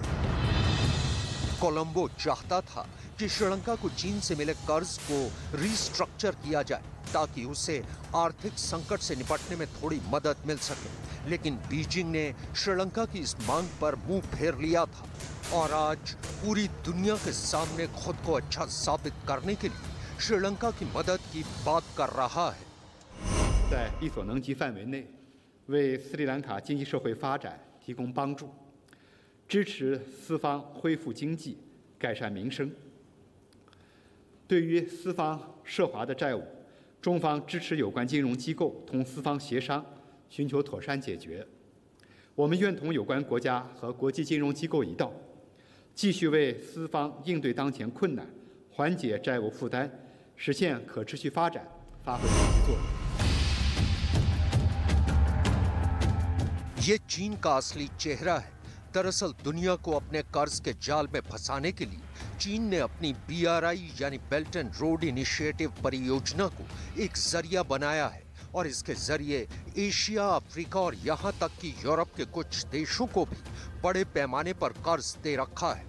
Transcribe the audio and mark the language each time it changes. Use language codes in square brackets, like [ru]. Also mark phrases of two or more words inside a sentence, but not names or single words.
[hi] कोलंबो चाहता था कि श्रीलंका को चीन से मिले कर्ज को रिस्ट्रक्चर किया जाए ताकि उसे आर्थिक संकट से निपटने में थोड़ी मदद मिल सके, लेकिन बीजिंग ने श्रीलंका की इस मांग पर मुंह फेर लिया था और आज पूरी दुनिया के सामने खुद को अच्छा साबित करने के लिए श्रीलंका की मदद की बात कर रहा है। [zh] 在力所能及范围内，为斯里兰卡经济社会发展提供帮助，支持斯方恢复经济、改善民生。对于斯方涉华的债务，中方支持有关金融机构同斯方协商，寻求妥善解决。我们愿同有关国家和国际金融机构一道，继续为斯方应对当前困难、缓解债务负担、实现可持续发展发挥积极作用。 [hi] ये चीन का असली चेहरा है। दरअसल दुनिया को अपने कर्ज के जाल में फंसाने के लिए चीन ने अपनी BRI यानी बेल्ट एंड रोड इनिशिएटिव परियोजना को एक जरिया बनाया है और इसके जरिए एशिया, अफ्रीका और यहाँ तक कि यूरोप के कुछ देशों को भी बड़े पैमाने पर कर्ज दे रखा है।